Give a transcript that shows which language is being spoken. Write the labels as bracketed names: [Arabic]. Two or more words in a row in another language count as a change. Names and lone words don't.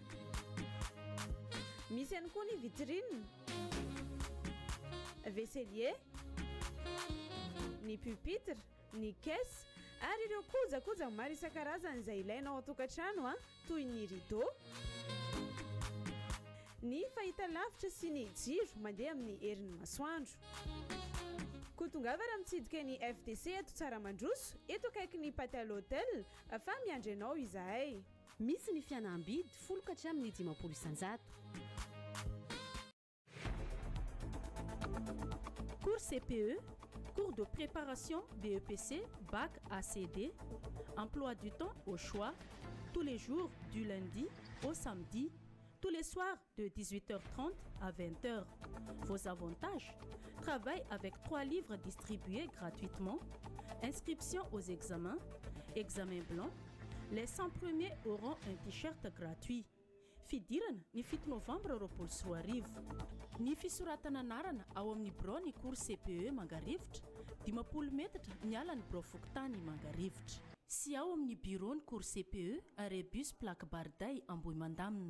[Malagasy] Misy ihany koa ny vitrine, vaisselier, ny pupitre, ny caisse ary ireo kojakoja maro isan-karazany izay ilainao ao an-tokantrano toy ny rideau, ny fahitalavitra sy ny jiro mandeha amin'ny herin'ny masoandro. Kotongava raha mitsidika ny FDC eto tsara mandroso eto akaiky ny paty [French] à l'hôtel [Malagasy] fa miandry anao izahay. Misy ny fianam-bidy 10 ka hatramin'ny 500 isanjato. [French] Cours CPE, cours de préparation BEPC, bac ACD, emploi du temps au choix, tous les jours du lundi au samedi, tous les soirs de 18h30 à 20h. Vos avantages: travail avec 3 livres distribués gratuitement, inscription aux examens, examen blanc, les 100 premiers auront un t-shirt gratuit. [Malagasy] Fidirana ny 7 novambra 2024. Ny fisoratana anarana ao amin'ny biro ny cours CPE Mangarivotra, 50 metatra miala ny biro Fokontany Mangarivotra. Sy ao amin'ny biro ny cours CPE Rebus Plaque Barday Ambohimandamina.